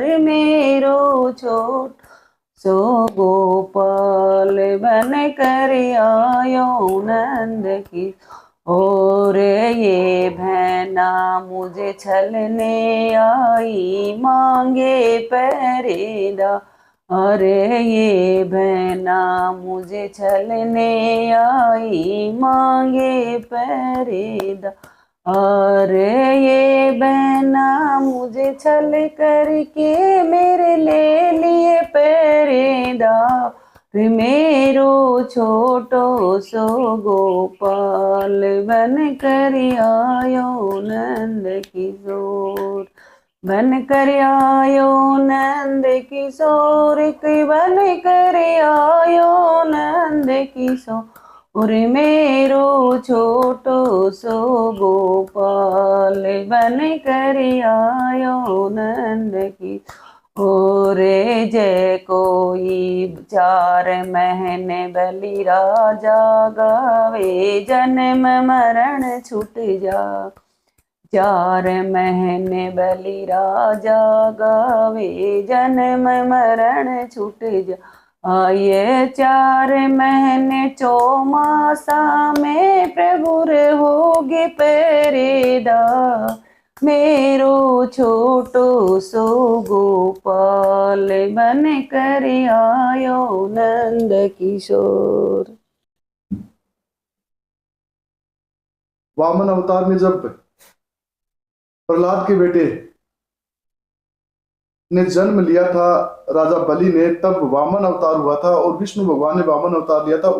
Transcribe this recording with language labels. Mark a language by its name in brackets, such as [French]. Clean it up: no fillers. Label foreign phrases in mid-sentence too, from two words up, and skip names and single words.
[Braj] मेरो छोट सो गोपाल बन कर आयो नंद की, [Hindi] और ये बहना मुझे छलने आई मांगे पहरेदार, अरे ये बहना मुझे छलने आई मांगे पहरेदार, अरे ये बहना मुझे छल करके मेरे ले लिए पहरेदार, [Braj] मेरो छोटो सो गोपाल बन कर आयो नंद किशोर, बन कर आयो नंद किशोर के, बन कर आयो नंद किशोर, और मेरो छोटो सो गोपाल बन कर आयो नंद की, और जय कोई 4 महीने बलि राजा गावे जन्म मरण छूट जा, 4 महीने बलि राजा गावे जन्म मरण छूट जा, आये 4 महीने चौमासा में प्रभु रे होगे पहरेदार, मेरो छोटो सो गोपाल बन कर आयो नंद किशोर। [Hindi] वामन अवतार में जब प्रहलाद के बेटे ने जन्म लिया था राजा बलि ने, तब वामन अवतार हुआ था और विष्णु भगवान ने वामन अवतार लिया था।